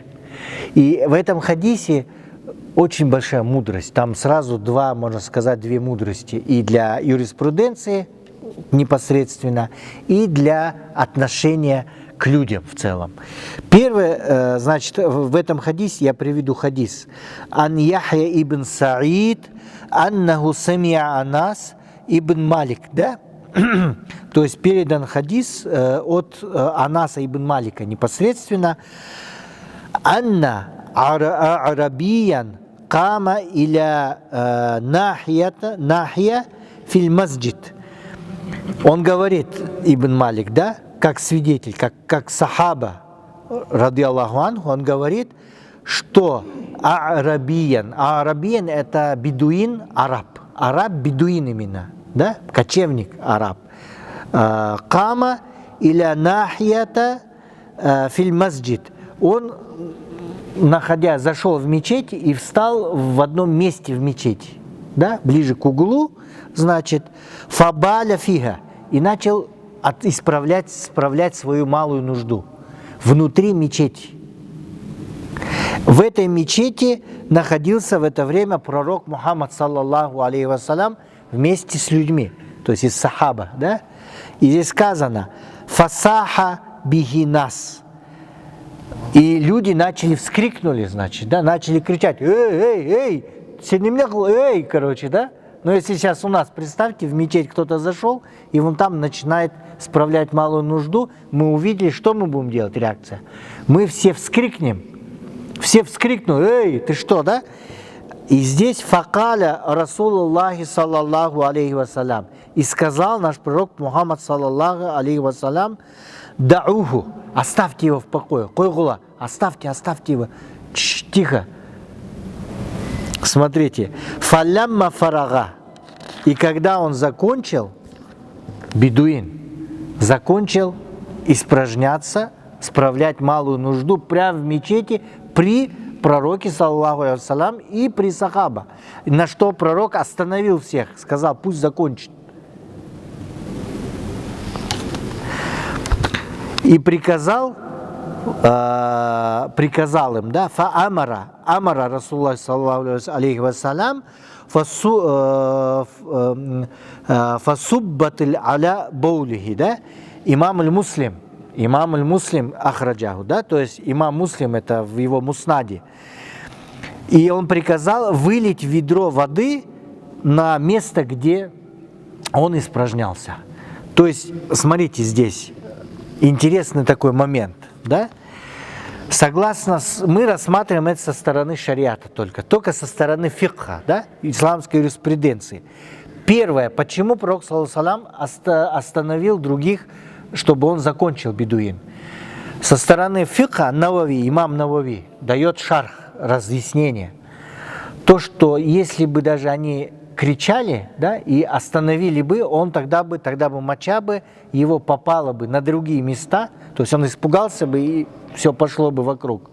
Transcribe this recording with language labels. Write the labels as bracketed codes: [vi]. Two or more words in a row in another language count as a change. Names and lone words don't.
[ru] И в этом хадисе очень большая мудрость. Там сразу можно сказать, две мудрости. И для юриспруденции непосредственно, и для отношения к людям в целом. Первое, значит, в этом хадисе, я приведу хадис. [ar] عن يحيى بن سعيد أنه سمع أنس بن مالك, [ru] да? То есть передан хадис от Анаса ибн Малика непосредственно. [ar] أن أعرابيا قام إلى ناحية في المسجد. [ru] Он говорит, Ибн Малик, да, как свидетель, как сахаба, [ar] رضي الله عنه, [ru] он говорит, что арабиян это бедуин, араб бедуин именно, да, кочевник араб. [ar] قام إلى ناحية في المسجد. [ru] Он, зашел в мечеть и встал в одном месте в мечети, да, ближе к углу, значит, [ar] فبال فيها, [ru] и начал справлять свою малую нужду внутри мечети. В этой мечети находился в это время пророк Мухаммад, [ar] صلى الله عليه وسلم, [ru] вместе с людьми, то есть из сахаба, да, и здесь сказано [ar] «فصاح به الناس». [ru] И люди вскрикнули, значит, да, начали кричать, эй, эй, короче, да. Но если сейчас у нас, представьте, в мечеть кто-то зашел, и он там начинает справлять малую нужду, мы увидели, что мы будем делать, реакция. Мы все вскрикнем, все вскрикнут, эй, ты что, да? И здесь [ar] فقال رسول الله صلى الله عليه وسلم, [ru] и сказал наш пророк Мухаммад [ar] صلى الله عليه وسلم, [ru] дауху, оставьте его в покое, койгула, оставьте его, тихо. Смотрите, [ar] فلما فرغ, [ru] и когда он закончил, бедуин, закончил испражняться, справлять малую нужду прямо в мечети при пророке, [ar] صلى الله عليه وسلم, [ru] и при сахаба. На что пророк остановил всех, сказал, пусть закончит. И приказал им, да, [ar] أمر رسول الله صلى الله عليه وسلم فصب على بوله, да, الإمام مسلم الإمام مسلم أخرجه, [ru] да, то есть имам Муслим это в его муснаде. И он приказал вылить ведро воды на место, где он испражнялся. То есть, смотрите, здесь интересный такой момент, да? Согласно, мы рассматриваем это со стороны шариата только со стороны фикха, да, исламской юриспруденции. Первое, почему пророк [ar] صلى الله عليه وسلم [ru] остановил других, чтобы он закончил бедуин? Со стороны фикха Навави, имам Навави дает шарх, разъяснение. То, что если бы даже они кричали, да, и остановили бы, он тогда бы моча бы его попала бы на другие места, то есть он испугался бы и все пошло бы вокруг.